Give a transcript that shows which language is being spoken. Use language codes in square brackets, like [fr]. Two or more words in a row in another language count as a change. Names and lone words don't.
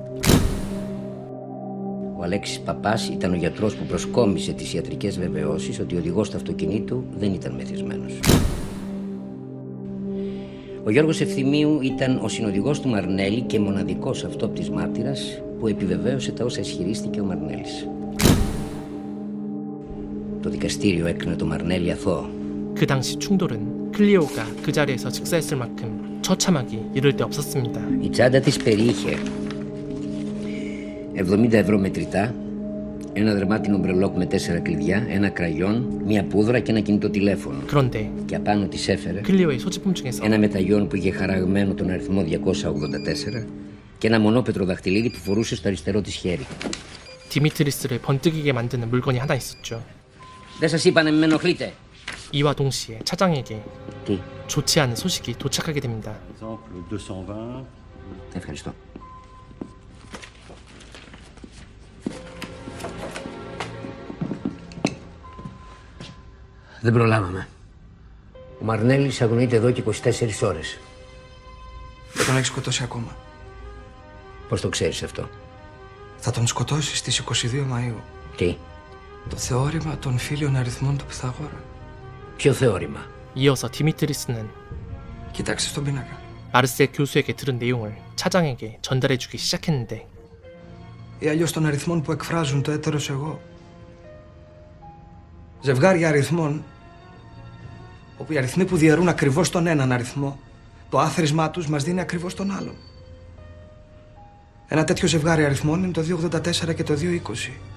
[el] Ο Αλέξης Παπάς ήταν ο γιατρός που προσκόμισε τις ιατρικές βεβαιώσεις ότι ο οδηγός του αυτοκινήτου δεν ήταν μεθυσμένος. Ο Γιώργος Ευθυμίου ήταν ο συνοδηγός του Μαρνέλη και μοναδικός αυτόπτης μάρτυρας που επιβεβαίωσε τα όσα ισχυρίστηκε ο Μαρνέλης. Το δικαστήριο έκρινε το Μαρνέλη αθώο. [ko] 그 당시 충돌은 클리오가 그 자리에서 즉사했을 만큼 처참하기 이를 데 없었습니다. [el] Η τσάντα της περιείχε 70 ευρώ μετρητά, Ένα δερμάτινο μπρελόκ με 4 κλειδιά, ένα κραγιόν, μία πούδρα και ένα κινητό τηλέφωνο. [ko] 그런데 [el] Και απάνω της έφερε [ko] 클리오의 소지품 중에서 [el] ένα μεταγιόν που είχε χαραγμένο τον αριθμό 284 και ένα μονόπετρο δαχτυλίδι που φορούσε στο αριστερό της χέρι. [ko] 디미트리스를 번뜩이게 만드는 물건이 하나 있었죠. [el] Δεν σας είπα να μην με ενοχλείτε. [ko] 이와 동시에 차장에게 [el] Τι, [ko] 좋지 않은 소식이 도착하게 됩니다. [fr] Exemple 220. [el] ευχαριστώ. Δεν προλάβαμε. Ο Μαρνέλης αγνοείται εδώ και 24 ώρες. Δεν τον έχει σκοτώσει ακόμα. Πώς το ξέρεις αυτό? Θα τον σκοτώσει στις 22 Μαΐου. Τι, Το θεώρημα των φίλων αριθμών του Πυθαγόρα. ποιο θεώρημα? [ko] 이어서 디미트리스는 [el] Κοιτάξτε στον πίνακα. [ko] 마르셀 교수에게 들은 내용을 차장에게 전달해주기 시작했는데 [el] Ή αλλιώς των αριθμών που εκφράζουν το έτερος εγώ. Ζευγάρια αριθμών, όπου οι αριθμοί που διαιρούν ακριβώς τον έναν αριθμό, το άθροισμά τους μας δίνει ακριβώς τον άλλον. Ένα τέτοιο ζευγάρι αριθμών είναι το 284 και το 220.